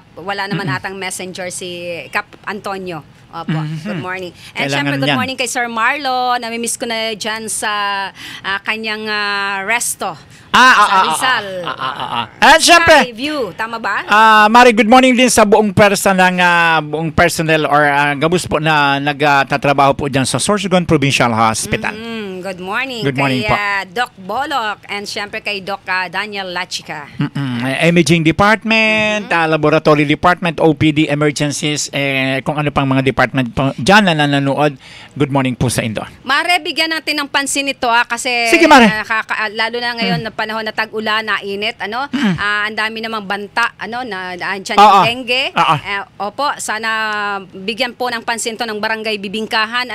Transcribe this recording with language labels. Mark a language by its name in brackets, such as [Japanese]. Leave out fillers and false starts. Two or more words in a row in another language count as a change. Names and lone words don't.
[Filipino] Wala naman atang messenger si Kap Antonio. [English] Opo, good morning. [Filipino] And syempre, [English] good morning [Filipino] kay Sir Marlo. Namimiss ko na dyan sa kanyang resto. Sa Rizal. And syempre, view, tama ba? Mari, [English] good morning [Filipino] din sa buong buong personnel or gabos po na nagtatrabaho po dyan sa Sorsogon Provincial Hospital. [English] Good morning. Good morning [Filipino] kay po. Doc Bolok and syempre kay Doc Daniel Lachika. [English] Imaging Department, Laboratory Department, OPD, [Filipino] Emergencies, kung ano pang mga department po dyan na nanonood. [English] Good morning [Filipino] po sa Indo. Mare, bigyan natin ng pansin ito kasi sige, Mare. Lalo na ngayon na panahon na tag-ulan, na init, ang dami namang banta, na andyan yung dengue. Opo, sana bigyan po ng pansin to ng Barangay Bibingkahan.